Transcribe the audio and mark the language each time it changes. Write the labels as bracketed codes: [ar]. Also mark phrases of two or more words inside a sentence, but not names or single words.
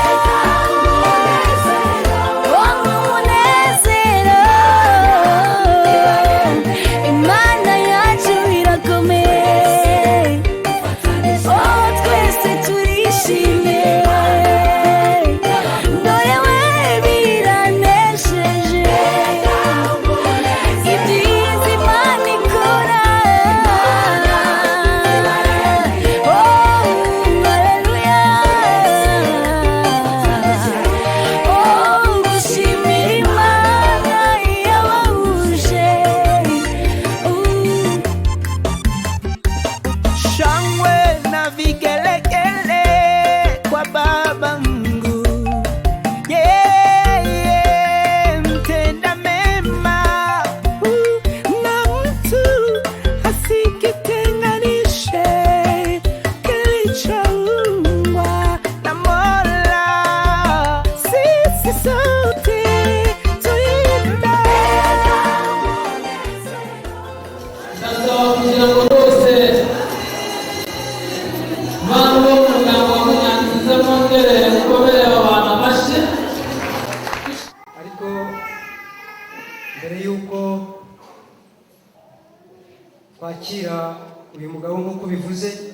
[rw] oh umunezero, Imana yacu irakomeye, oh twese turishimye, dore we biranesheje ibyiza Imana ikora, oh haleluya, oh gushimira Imana yabahuje. [sw] Shangwe na vigelegele kwa Baba Mungu, yeye mtenda mema, na mtu asikitenganishe kilichoumbwa na Mola. Sisi sote tuimbe. [rw] Sasa kugira ngo bose bantu bo mu muryango wa Munyanziza mwongere mukobere abantu amashyi. ariko mbere y'uko twakira uyu mugabo nk'uko bivuze,